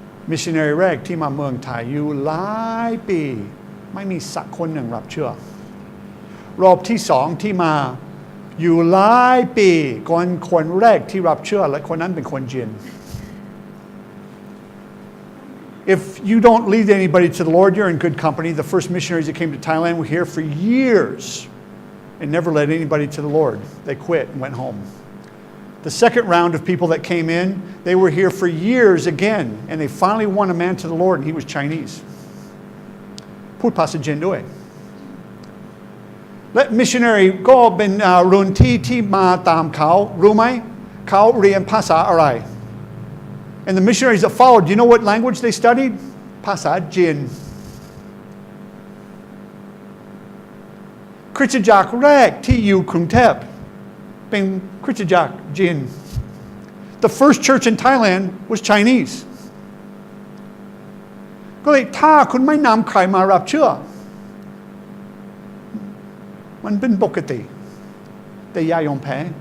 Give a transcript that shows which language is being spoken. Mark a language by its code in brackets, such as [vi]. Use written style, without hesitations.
[th] มิชชันนารีแรกที่มาเมืองไทยอยู่หลายปีไม่มีสักคนหนึ่งรับเชื่อรอบที่2ที่มาอยู่หลายปีคนแรกที่รับเชื่อและคนนั้นเป็นคนจีน [en] If you don't lead anybody to the Lord you're in good company the first missionaries that came to Thailand were here for years and never led anybody to the Lord. They quit and went home. The second round of people that came in, they were here for years again, and they finally won a man to the Lord, and he was Chinese. [th] พูดภาษาจีนด้วยและ missionary ก็เป็นรุ่นที่มาตามเขารู้ไหมเขาเรียนภาษาอะไร [en] And the missionaries that followed, do you know what language they studied? [th] ภาษาจีนคริสตจักรแรกที่อยู่กรุงเทพเป็นคริสตจักรจีน [en] The first church in Thailand was Chinese [th] ก็เลยถ้าคุณไม่นำใครมารับเชื่อมันเป็นปกติแต่อย่ายอมแพ้